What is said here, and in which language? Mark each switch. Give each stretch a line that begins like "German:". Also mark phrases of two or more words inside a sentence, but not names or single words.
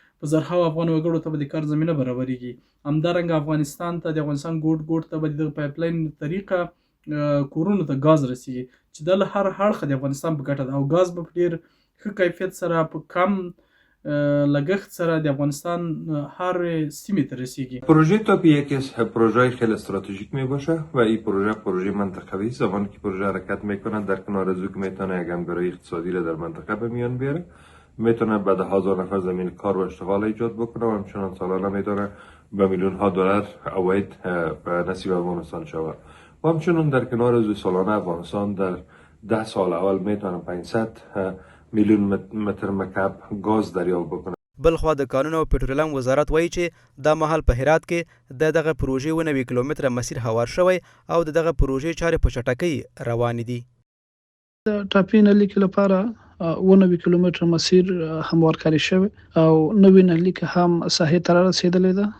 Pashto: په زرهاوو افغان وګړو ته به د کار زمینه برابریږي. همدارنګه افغانستان ته د افغانستان ګوټ ته به د پایپلاین طریقه کورونو ته ګاز رسیږي چې دا له هر اړخه د افغانستان په ګټه ده او ګاز به په ډېر ښه کیفیت سره په کم لگخت سره د افغانستان هر سیمه ته رسیږي.
Persian: پروژه تاپی یکی از پروژه‌های خیلی استراتژیک می باشه و این پروژه منطقوی است. زمانی که پروژه حرکت میکنه در کنار از او که میتونه یک همکاری اقتصادی را در منطقه به میان بیاره، میتونه به 10,000 نفر زمین کار و اشتغال ایجاد بکنه و همچنان سالانه میتونه به میلیون ها دلار عواید نصیب افغانستان شود. و همچنان در کنار از سالانه افغانستان در 10 سال اول میتونه 500 میلیون متر مکعب گاز دریافت بکنه.
Pashto: بلخوا د کانونو او پټرولیم وزارت وایي چې دا مهال په هرات کې دغه پروژې 90 کیلومتره مسیر هوار شوی او دغه پروژې چارې په چټکۍ روانې دي. د ټاپي نلي کې لپاره 90 کیلومتره مسیر هموار کاری شوی او نوې نلي کې هم ساحې ته رسیدلې ده.